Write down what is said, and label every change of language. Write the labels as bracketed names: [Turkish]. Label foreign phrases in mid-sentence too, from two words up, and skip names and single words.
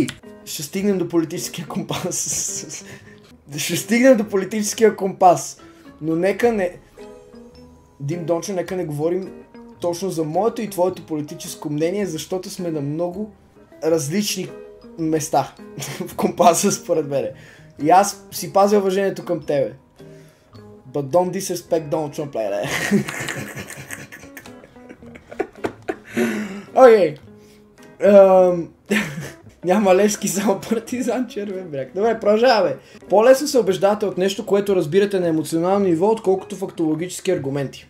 [Bulgarian] Ще стигнем до политическия компас. Ще стигнем до политическия компас. Но нека не... Дим Дончо, нека не говорим точно за моето и твоето политическо мнение, защото сме на много различни места в компаса, според мене. И аз си пазя уважението към тебе. [English] But don't disrespect Donald Trump, [Bulgarian] леле. Окей. Няма Левски, само Партизан, Червен бряг. Добре, продължаваме. По-лесно се убеждавате от нещо, което разбирате на емоционално ниво, отколкото фактологически аргументи.